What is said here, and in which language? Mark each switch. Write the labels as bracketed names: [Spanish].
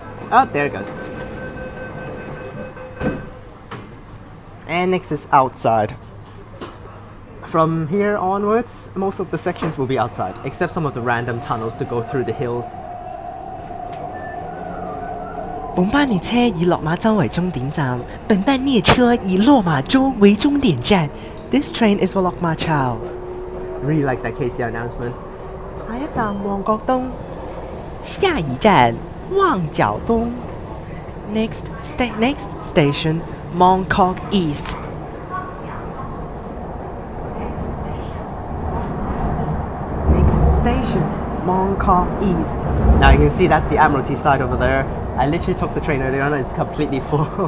[English] Oh, there it goes. And next is outside. From here onwards, most of the sections will be outside, except some of the random tunnels to go through the hills. [Chinese] 本班列车以落馬洲為終點站，本班列車以落馬洲為終點站。 [English] This train is for Lok Ma Chau. Really like that KCR announcement. [Chinese] 下一站旺角東，下一站旺角東。 [English] Next station, Mongkok East. Next station, Mongkok East. Now you can see that's the Admiralty side over there. I literally took the train earlier on and it's completely full.